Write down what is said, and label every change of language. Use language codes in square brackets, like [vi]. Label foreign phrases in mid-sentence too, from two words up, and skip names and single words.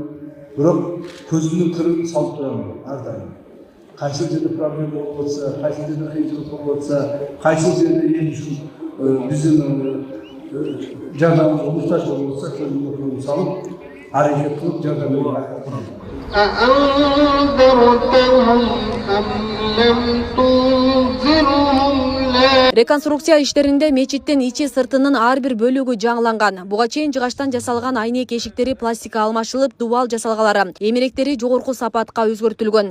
[kk] Бірақ көзімнің қырын салып тұрамын әрдайым. Қайсы жерде проблема болып отырса, қайсы жерде қиыншылық болып отырса, қайсы жерде ел үшін біздің жардамымызға мұқтаж болып отырса, көзімнің қырын салып, әрекет қылып жардам беруге [ky] Реконструкция иштеринде мечиттин ичи сыртынын ар бир бөлүгү жаңыланган. Буга чейин жыгачтан жасалган айнек эшиктери пластика алмашылып, дубал жасалгалары, эмеректери жогорку сапатка өзгөртүлгөн.